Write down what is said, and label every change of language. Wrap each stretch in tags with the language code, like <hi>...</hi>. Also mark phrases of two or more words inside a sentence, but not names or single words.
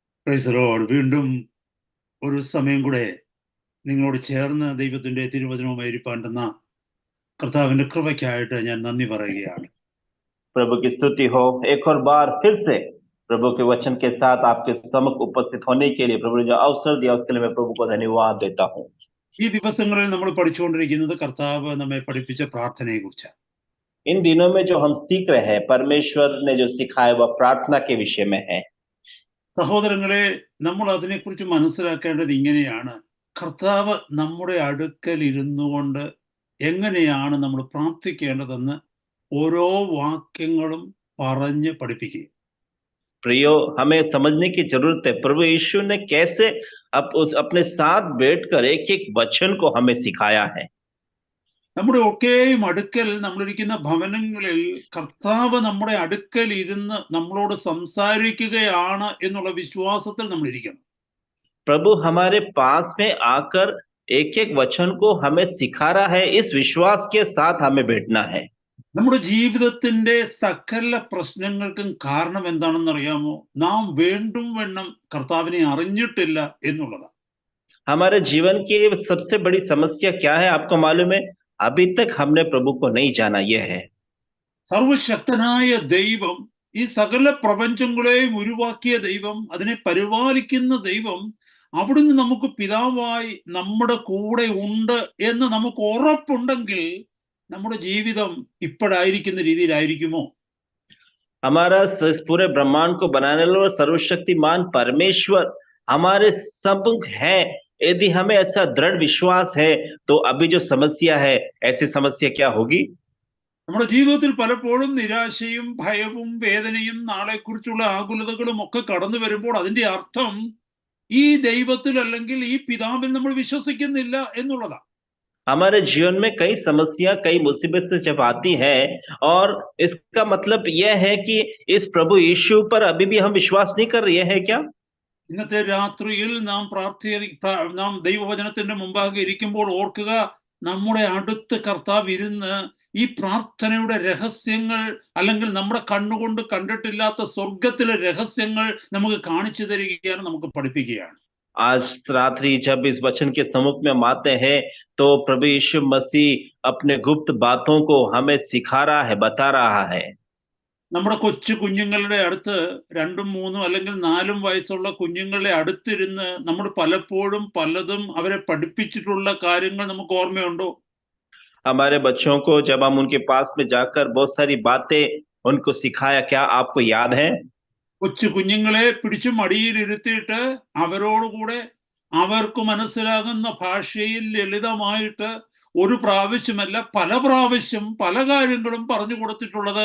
<en>Praise the Lord.</en> <ml>വീണ്ടും ഒരു സമയം കൂടെ നിങ്ങളോട് ചേർന്ന് ദൈവത്തിന്റെ തിരുവചനവുമായി ഇരിപ്പാണ്ടെന്ന കർത്താവിന്റെ കൃപയ്ക്കായിട്ട് ഞാൻ നന്ദി പറയുകയാണ്.</ml> <hi>प्रभु की स्तुति हो। एक और बार फिर से प्रभु के वचन के साथ आपके सम्मुख उपस्थित होने के लिए प्रभु ने जो अवसर दिया उसके लिए मैं प्रभु को धन्यवाद देता हूँ।</hi> <ml>ഈ ദിവസങ്ങളിൽ നമ്മൾ പഠിച്ചുകൊണ്ടിരിക്കുന്നത് കർത്താവ് നമ്മെ പഠിപ്പിച്ച പ്രാർത്ഥനയെ കുറിച്ചാണ്.</ml> <hi>इन दिनों में जो हम सीख रहे हैं परमेश्वर ने जो सिखाया वह प्रार्थना के विषय में है।</hi> <ml>സഹോദരങ്ങളെ, നമ്മൾ അതിനെക്കുറിച്ച് മനസ്സിലാക്കേണ്ടത് ഇങ്ങനെയാണ്: കർത്താവ് നമ്മുടെ അടുക്കൽ ഇരുന്നു കൊണ്ട് എങ്ങനെയാണ് നമ്മൾ പ്രാർത്ഥിക്കേണ്ടതെന്ന് ഓരോ വാക്യങ്ങളും പറഞ്ഞ് പഠിപ്പിക്കുക.</ml> <hi>प्रियो, हमें समझने की जरूरत है प्रभु यीशु ने कैसे अपने साथ बैठकर एक एक वचन को हमें सिखाया है।</hi> <ml>നമ്മുടെ ഒക്കെയും അടുക്കൽ നമ്മളിരിക്കുന്ന ഭവനങ്ങളിൽ കർത്താവ് നമ്മുടെ അടുക്കൽ ഇരുന്ന് നമ്മളോട് സംസാരിക്കുകയാണ് എന്നുള്ള വിശ്വാസത്തിൽ നമ്മൾ ഇരിക്കണം.</ml> <hi>प्रभु हमारे पास में आकर एक एक वचन को हमें सिखा रहा है, इस विश्वास के साथ हमें बैठना है।</hi> <ml>നമ്മുടെ ജീവിതത്തിന്റെ സകല പ്രശ്നങ്ങൾക്കും കാരണം എന്താണെന്ന് അറിയാമോ? നാം വേണ്ടും വണ്ണം കർത്താവിനെ അറിഞ്ഞിട്ടില്ല എന്നുള്ളതാണ്.</ml> <hi>हमारे जीवन की सबसे बड़ी समस्या क्या है आपको मालूम है? अभी तक हमने प्रभु को नहीं जाना, यह है।</hi> <ml>സർവശക്തനായ ദൈവം, ഈ സകല പ്രപഞ്ചങ്ങളെയും ഉരുവാക്കിയ ദൈവം, അതിനെ പരിപാലിക്കുന്ന ദൈവം, അവിടുന്ന് നമുക്ക് പിതാവായി നമ്മുടെ കൂടെ ഉണ്ട് എന്ന് നമുക്ക് ഉറപ്പുണ്ടെങ്കിൽ നമ്മുടെ ജീവിതം ഇപ്പോഴായിരിക്കുന്ന രീതിയിലായിരിക്കുമോ?</ml> <hi>हमारा पूरे ब्रह्मांड को बनाने वाला और सर्वशक्तिमान परमेश्वर हमारे सम्मुख है। यदि हमें ऐसा दृढ़ विश्वास है तो अभी जो समस्या है, ऐसी समस्या क्या होगी?</hi> <ml>നമ്മുടെ ജീവിതത്തിൽ പലപ്പോഴും നിരാശയും ഭയവും വേദനയും നാളെക്കുറിച്ചുള്ള ആകുലതകളും ഒക്കെ കടന്നു വരുമ്പോൾ അതിന്റെ അർത്ഥം ഈ ദൈവത്തിൽ അല്ലെങ്കിൽ ഈ പിതാവിൽ നമ്മൾ വിശ്വസിക്കുന്നില്ല എന്നുള്ളതാണ്.</ml> <hi>हमारे जीवन में कई समस्या कई मुसीबत से जब आती है और इसका मतलब यह है कि इस प्रभु यीशु पर अभी भी हम विश्वास नहीं कर रहे हैं क्या?</hi> <ml>ഇന്നത്തെ രാത്രിയിൽ നാം ദൈവവചനത്തിന്റെ മുമ്പാകെ ഇരിക്കുമ്പോൾ ഓർക്കുക, നമ്മുടെ അടുത്ത് കർത്താവ് ഇരുന്ന് ഈ പ്രാർത്ഥനയുടെ രഹസ്യങ്ങൾ അല്ലെങ്കിൽ നമ്മുടെ കണ്ണുകൊണ്ട് കണ്ടിട്ടില്ലാത്ത സ്വർഗത്തിലെ രഹസ്യങ്ങൾ നമുക്ക് കാണിച്ചു തരികയാണ്, നമുക്ക് പഠിപ്പിക്കുകയാണ്.</ml> <hi>आज रात्रि जब इस वचन के सम्मुख में हम आते हैं तो प्रभु यीशु मसीह अपने गुप्त बातों को हमें सिखा रहा है, बता रहा है।</hi> <ml>നമ്മുടെ കൊച്ചു കുഞ്ഞുങ്ങളുടെ അടുത്ത് 2, 3 അല്ലെങ്കിൽ 4 വയസ്സുള്ള കുഞ്ഞുങ്ങളുടെ അടുത്തിരുന്ന് നമ്മൾ പലപ്പോഴും പലതും അവരെ പഠിപ്പിച്ചിട്ടുള്ള കാര്യങ്ങൾ നമുക്ക് ഓർമ്മയുണ്ടോ?</ml> <hi>हमारे बच्चों को जब हम उनके पास में जाकर बहुत सारी बातें उनको सिखाया, क्या आपको याद है?</hi> <ml>കൊച്ചു കുഞ്ഞുങ്ങളെ പിടിച്ചു മടിയിൽ ഇരുത്തിയിട്ട് അവരോടുകൂടെ അവർക്ക് മനസ്സിലാകുന്ന ഭാഷയിൽ ലളിതമായിട്ട് ഒരു പ്രാവശ്യമല്ല പല പ്രാവശ്യം പല കാര്യങ്ങളും പറഞ്ഞു കൊടുത്തിട്ടുള്ളത്.</ml>